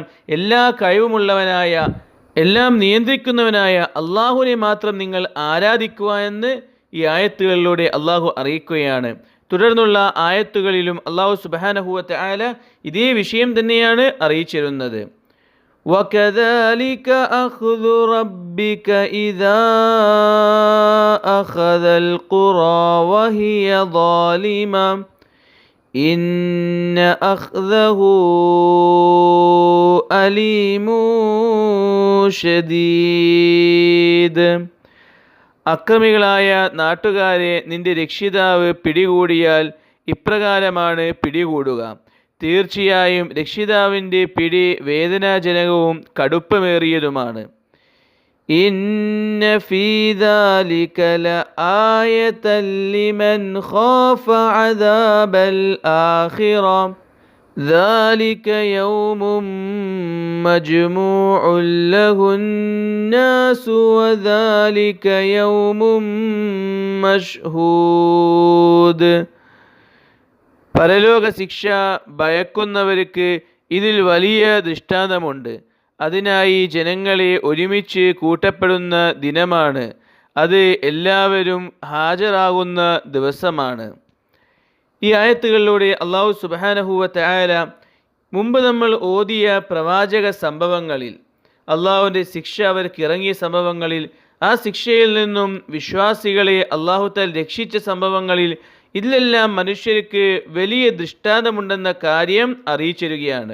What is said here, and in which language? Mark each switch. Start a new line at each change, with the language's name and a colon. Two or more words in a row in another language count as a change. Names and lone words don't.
Malayalam: എല്ലാ കഴിവുമുള്ളവനായ, എല്ലാം നിയന്ത്രിക്കുന്നവനായ അള്ളാഹുവിനെ മാത്രം നിങ്ങൾ ആരാധിക്കുക എന്ന് ഈ ആയത്തുകളിലൂടെ അള്ളാഹു അറിയിക്കുകയാണ്. തുടർന്നുള്ള ആയത്തുകളിലും അള്ളാഹു
Arabic: سبحانه وتعالى
Malayalam: ഇതേ വിഷയം തന്നെയാണ് അറിയിച്ചിരുന്നത്.
Arabic: وَكَذَلِكَ أَخْذُ رَبِّكَ إِذَا أَخَذَ الْقُرَى وَهِيَ ظَالِمَةٌ إِنَّ أَخْذَهُ أَلِيمٌ شَدِيدٌ.
Malayalam: അക്രമികളായ നാട്ടുകാരെ നിന്റെ രക്ഷിതാവ് പിടികൂടിയാൽ ഇപ്രകാരമാണ് പിടികൂടുക. തീർച്ചയായും രക്ഷിതാവിൻ്റെ പിടി വേദനാജനകവും കടുപ്പമേറിയതുമാണ്.
Arabic: إن في ذلك لآية لمن خاف عذاب الآخرة ذلك يوم مجموع له الناس وذلك يوم مشهود.
Malayalam: പരലോക ശിക്ഷ ഭയക്കുന്നവർക്ക് ഇതിൽ വലിയ ദൃഷ്ടാന്തമുണ്ട്. അതിനായി ജനങ്ങളെ ഒരുമിച്ച് കൂട്ടപ്പെടുന്ന ദിനമാണ്. അത് എല്ലാവരും ഹാജരാകുന്ന ദിവസമാണ്. ഈ ആയത്തുകളിലൂടെ അള്ളാഹു
Arabic: سبحانه وتعالى
Malayalam: മുമ്പ് നമ്മൾ ഓതിയ പ്രവാചക സംഭവങ്ങളിൽ, അള്ളാഹുവിൻ്റെ ശിക്ഷ അവർക്ക് ഇറങ്ങിയ സംഭവങ്ങളിൽ, ആ ശിക്ഷയിൽ നിന്നും വിശ്വാസികളെ അള്ളാഹു തആല രക്ഷിച്ച സംഭവങ്ങളിൽ, ഇതിലെല്ലാം മനുഷ്യർക്ക് വലിയ ദൃഷ്ടാന്തമുണ്ടെന്ന കാര്യം അറിയിച്ചിരിക്കുകയാണ്.